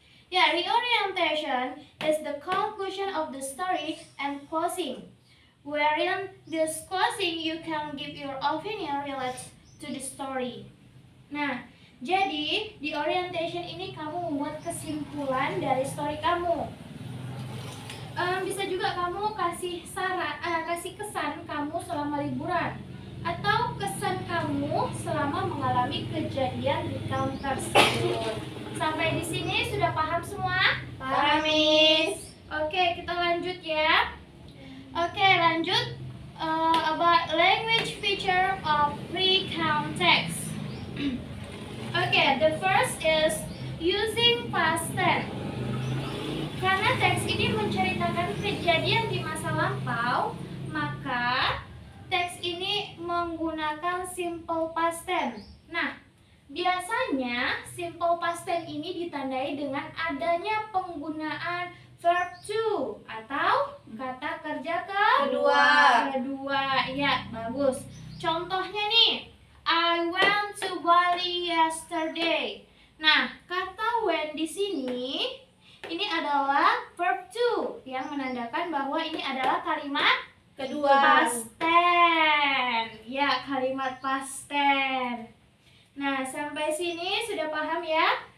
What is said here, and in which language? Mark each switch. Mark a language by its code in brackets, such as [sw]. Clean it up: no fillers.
[en] Ya, reorientation is the conclusion of the story and closing. Wherein this closing you can give your opinion related to the story. [id] Nah, jadi di orientation ini kamu membuat kesimpulan dari story kamu. Bisa juga kamu kasih kesan kamu selama liburan, atau kesan kamu selama mengalami kejadian recount tersebut. Sampai di sini sudah paham semua? Paham, Miss. Oke, kita lanjut ya. Oke, lanjut [en] about language feature of recount text. Okay, the first is using past tense. [id] Karena teks ini menceritakan kejadian di masa lampau, maka teks ini menggunakan simple past tense. Nah, biasanya simple past tense ini ditandai dengan adanya penggunaan verb to atau kata kerja kedua. Ya, bagus. Contohnya nih, [en] I went to Bali yesterday. [id] Nah, kata when di sini ini adalah verb to yang menandakan bahwa ini adalah kalimat Kedua. past tense. Ya, kalimat past tense. Nah, sampai sini sudah paham ya?